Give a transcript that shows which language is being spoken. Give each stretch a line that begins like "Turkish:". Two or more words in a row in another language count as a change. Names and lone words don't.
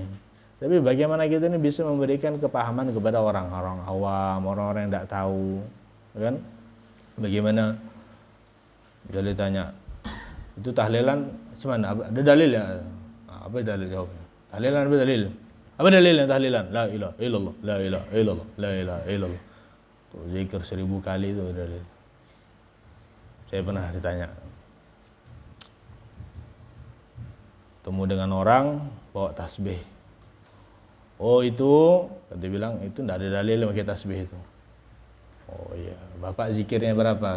Indonesian: Tapi bagaimana kita ini bisa memberikan kepahaman kepada orang-orang awam, orang-orang yang tidak tahu, kan? Bagaimana? Jadi tanya, itu tahlilan semana? Ada dalil ya? Apa dalil jawabnya? Tahlilan apa dalil? Apa dalilnya tahlilan?
Arabic: La ilaha illallah, la ilaha illallah, la ilaha illallah.
Indonesian: Tuh zikir 1000 kali itu dalil. Saya pernah ditanya, temu dengan orang bawa tasbih. Oh itu, kata bilang itu tidak ada dalil pakai tasbih itu. Oh iya, bapak zikirnya berapa?